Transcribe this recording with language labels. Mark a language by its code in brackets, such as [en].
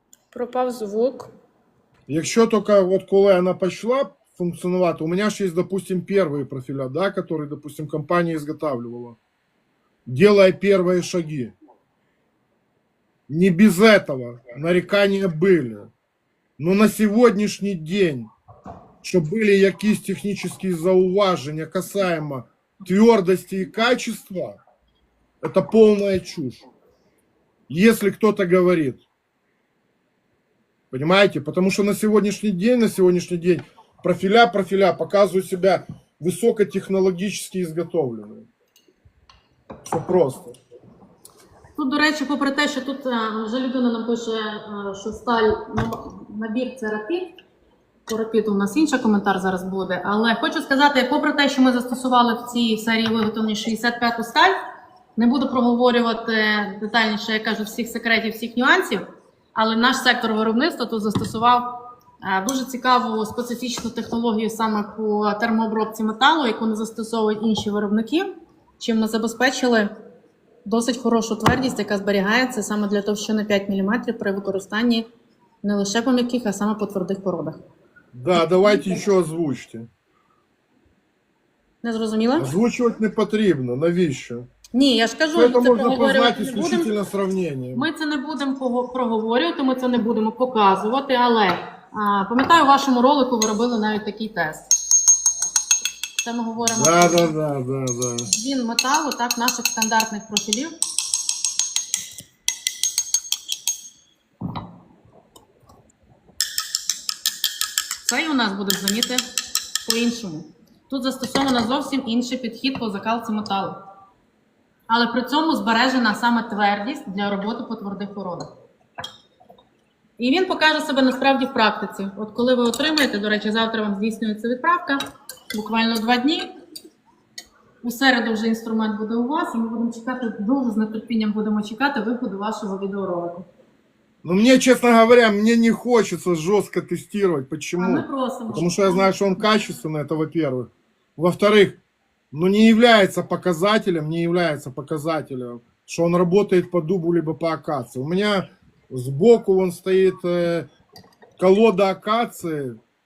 [uk] Пропав звук. якщо тільки от коли вона почала функціонувати, у мене ж є, допустим, перші профіля, да, які, допустим, компанія [ru] изготавливала, делая первые шаги. Не без этого нарекания были. Но на сегодняшний день, что были [uk] якісь [ru] технические зауважения касаемо твердости и качества, это полная чушь. Если кто-то говорит. Понимаете? Потому что на сегодняшний день профиля показывают себя высокотехнологически изготовленные. Все просто. [uk] Тут, до речі, попри те, що тут вже людина нам пише, що сталь набір це рапід. По рапіду у нас інший коментар зараз буде. Але хочу сказати, попри те, що ми застосували в цій серії виготовлення 65-ту сталь, не буду проговорювати детальніше, я кажу, всіх секретів, всіх нюансів, але наш сектор виробництва тут застосував дуже цікаву специфічну технологію саме по термообробці металу, яку не застосовують інші виробники, чим ми забезпечили досить хорошу твердість, яка зберігається саме для товщини 5 мм при використанні не лише по м'яких, а саме по твердих породах. [ru] Да, давайте еще озвучьте. [uk] Не зрозуміла? Озвучувати не потрібно, навіщо? Ні, я ж кажу, Це це можна проговорювати познати не будемо. [ru] исключительно сравнением. [uk] Ми це не будемо проговорювати, ми це не будемо показувати, але пам'ятаю, у вашому ролику ви робили навіть такий тест. Це ми говоримо [ru] Да. [uk] про він металу, так, наших стандартних профілів. Цей у нас буде дзвоніти по-іншому. Тут застосовано зовсім інший підхід по закалці металу. Але при цьому збережена саме твердість для роботи по твердих породах. І він покаже себе насправді в практиці. От коли ви отримаєте, до речі, завтра вам здійснюється відправка, буквально 2 дні. У середу вже інструмент буде у вас, і ми будемо чекати, дуже з нетерпінням будемо чекати виходу вашого відеоролику. [ru] Ну, мне, честно говоря, мне не хочется жестко тестировать. [uk] А ми [ru] Почему? [uk] просимо. [ru] Потому что я знаю, что он качественный, это во-первых. Во-вторых, ну не является показателем, что он работает по дубу либо по акации. У меня сбоку вон стоит колода акации.